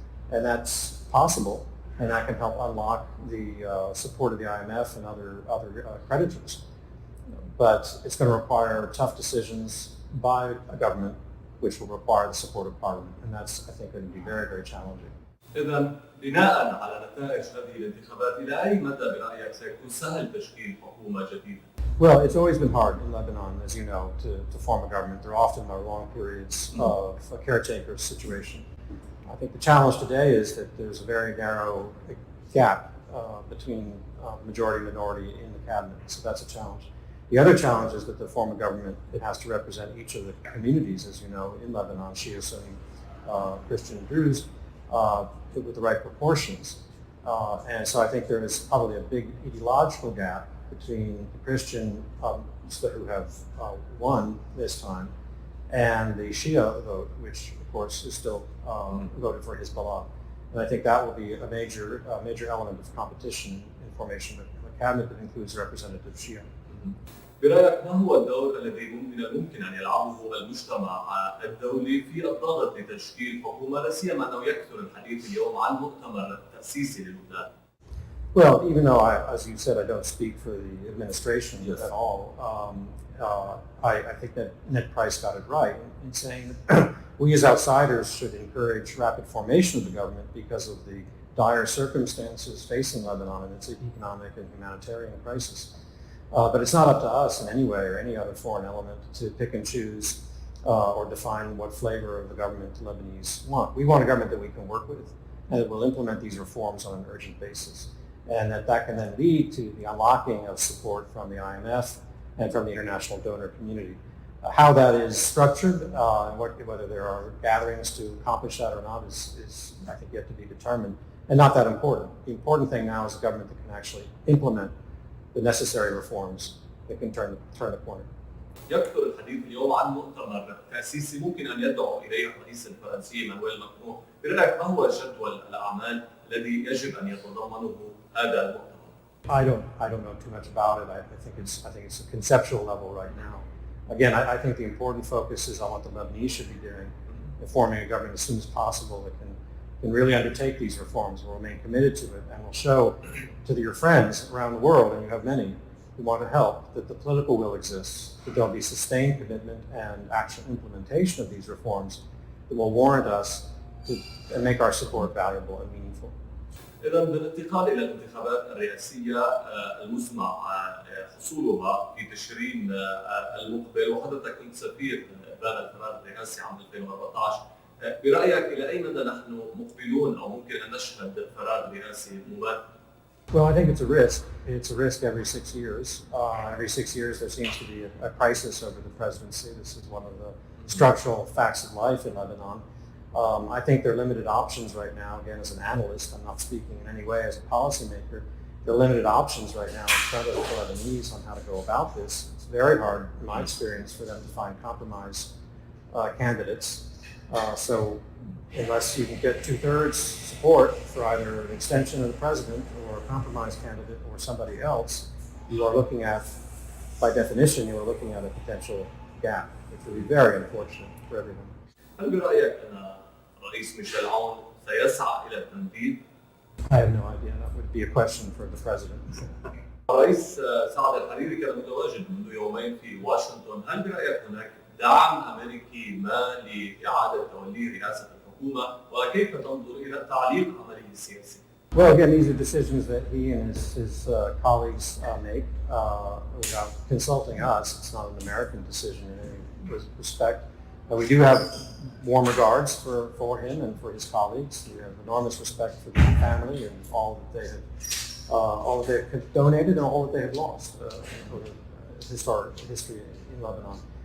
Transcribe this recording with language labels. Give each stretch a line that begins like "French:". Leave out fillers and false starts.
English: And that's possible, and that can help unlock the support of the IMF and other creditors. But it's going to require tough decisions by a government, which will require the support of Parliament, and that's, I think, going to be very, very challenging.
Arabic: إذا بناء على نتائج هذه الانتخابات، إلى أي مدى برأيك سيكون سهل تشكيل حكومة جديدة؟
English: Well, it's always been hard in Lebanon, as you know, to form a government. There often are long periods of a caretaker situation. I think the challenge today is that there's a very narrow gap between majority and minority in the cabinet, so that's a challenge. The other challenge is that to form a government, it has to represent each of the communities, as you know, in Lebanon, Shia, Sunni, Christian, and Druze, with the right proportions. And so I think there is probably a big ideological gap between the Christians who have won this time and the Shia vote, which of course is still voted for Hezbollah. And I think that will be a major element of competition in formation of a cabinet that includes representative Shia.
Arabic: برأيك ما هو الدور الذي من الممكن أن يلعبه المجتمع الدولي في الضغط لتشكيل حكومة، لا سيما أنه يكثر الحديث اليوم عن مؤتمر تأسيسي للبنان؟
English: Well, even though, as you said, I don't speak for the administration at all, I think that Ned Price got it right in saying that we as outsiders should encourage rapid formation of the government because of the dire circumstances facing Lebanon and its economic and humanitarian crisis. But it's not up to us in any way or any other foreign element to pick and choose or define what flavor of the government the Lebanese want. We want a government that we can work with and that will implement these reforms on an urgent basis, and that can then lead to the unlocking of support from the IMF and from the international donor community. How that is structured and whether there are gatherings to accomplish that or not is, I think, yet to be determined, and not that important. The important thing now is a government that can actually implement the necessary reforms that can turn the corner.
Arabic: يكثر الحديث اليوم عن مؤتمر تأسيسي ممكن أن يدعو إليه الرئيس الفرنسي مانويل ماكرون. برأيك ما هو جدول الأعمال الذي يجب أن يتضمنه هذا المؤتمر؟
English: I don't know too much about it. I think it's a conceptual level right now. Again, I think the important focus is on what the Lebanese should be doing, forming a government as soon as possible that can really undertake these reforms, will remain committed to it, and will show to your friends around the world, and you have many who want to help, that the political will exists, that there'll be sustained commitment and actual implementation of these reforms that will warrant us and make our support valuable and meaningful.
Arabic: إذا بالانتقال إلى الانتخابات الرئاسية المسمع حصولها في تشرين المقبل، وحضرتك كنت سفير بين الفراغ الرئاسي عام 2014، برأيك إلى أي مدى نحن مقبلون أو ممكن أن نشهد فراغ رئاسي مماثل؟
English: Well, I think it's a risk. It's a risk every 6 years. Every 6 years there seems to be a crisis over the presidency. This is one of the structural facts of life in Lebanon. I think there are limited options right now. Again, as an analyst, I'm not speaking in any way as a policymaker. There are limited options right now in front of the Lebanese on how to go about this. It's very hard, in my experience, for them to find compromise candidates. So unless you can get 2/3 support for either an extension of the president or a compromise candidate or somebody else, you are looking at, by definition, you are looking at a potential gap, which would be very unfortunate for everyone.
Arabic: هل برأيك أن الرئيس ميشيل عون سيسعى إلى التمديد؟
English: I have no idea. That would be a question for the president.
Arabic: الرئيس سعد الحريري كان متواجد منذ يومين في واشنطن. هل برأيك هناك دعم أمريكي ما لإعادة تولي رئاسة الحكومة، وكيف تنظر إلى تعليق عمله السياسي؟
English: Well, again, these are decisions that he and his colleagues make without consulting us. It's not an American decision in any respect. We do have warm regards for him and for his colleagues. We have enormous respect for the family and all that they have donated and all that they have lost for historic history in Lebanon.